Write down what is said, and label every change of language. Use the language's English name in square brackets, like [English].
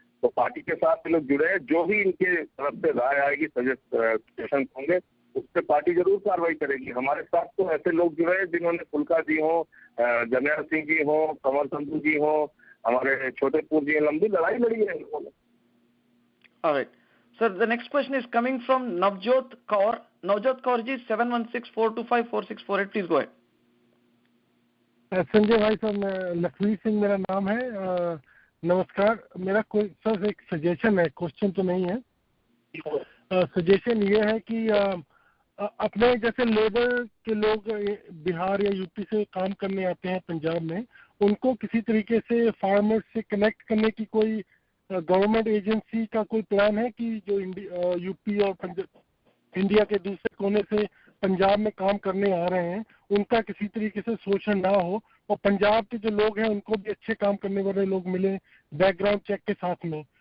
[Hindi] तो पार्टी के साथ लोग जुड़े हैं, जो भी इनके तरफ से राय आएगी, सजेशन होंगे, उस पर पार्टी जरूर कार्रवाई करेगी। हमारे साथ तो ऐसे लोग जुड़े हैं जिन्होंने फुल्का जी हो, जर्नैल सिंह जी हो, कंवर संधू जी हो, हमारे छोटेपुर जी, लंबी लड़ाई लड़ी है इन लोगों ने। [English] Alright. Sir, the next question is coming from Navjot Kaur. Navjot Kaur ji, 716-425-4648. Please go ahead. [Hindi] Sanjay भाई साहब, मैं लखवीर सिंह मेरा नाम है। नमस्कार। मेरा कोई सर एक सजेशन है, क्वेश्चन तो नहीं है। सजेशन ये है कि अपने जैसे लेबर के लोग बिहार या यूपी से काम करने आते हैं पंजाब में, उनको किसी तरीके से फार्मर्स से कनेक्ट करने की कोई गवर्नमेंट एजेंसी का कोई प्लान है कि जो यूपी और इंडिया के दूसरे कोने से पंजाब में काम करने आ रहे हैं उनका किसी तरीके से शोषण ना हो और पंजाब के जो लोग हैं उनको भी अच्छे काम करने वाले लोग मिले बैकग्राउंड चेक के साथ में?